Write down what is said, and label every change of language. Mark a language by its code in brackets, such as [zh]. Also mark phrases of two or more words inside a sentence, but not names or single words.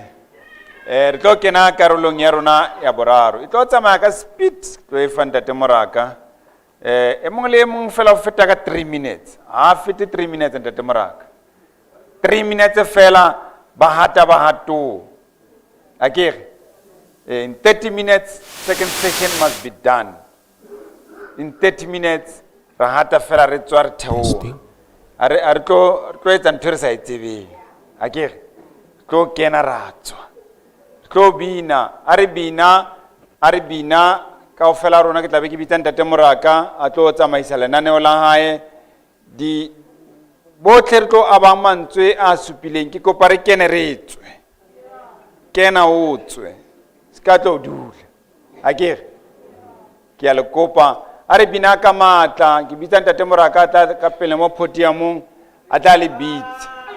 [st] Re tlo kena karolong ya rona ya boraro. E tlo tsamaya ka speed, tlo e fa ntate Moraka. E mongwe le e mongwe fela o feta ka 3 minutes. Ha fete 3 minutes ntate Moraka. 3 minutes fela ba hato. Akere? [en] In 30 minutes, second session must be done. In 30 minutes, [st] ra hata fela re tswa re theoha. Are tlo etsa ntho re sa e tsebeng. Akere? Tlo kena ra tswa. Tlo bina, are bina kaofela rona ke tla be ke bitsa ntate Moraka a tlo tsamaisa lenaneo la hae di botlhe re tlo abang mantswe a supileng ke kopa re kene re tswe. Kena o tswe. Ska tlo dula. Akere? Ke a le kopa are bina ka matla ke bitsa ntate Moraka tla ka pele mo podiumong a tla le bitsa.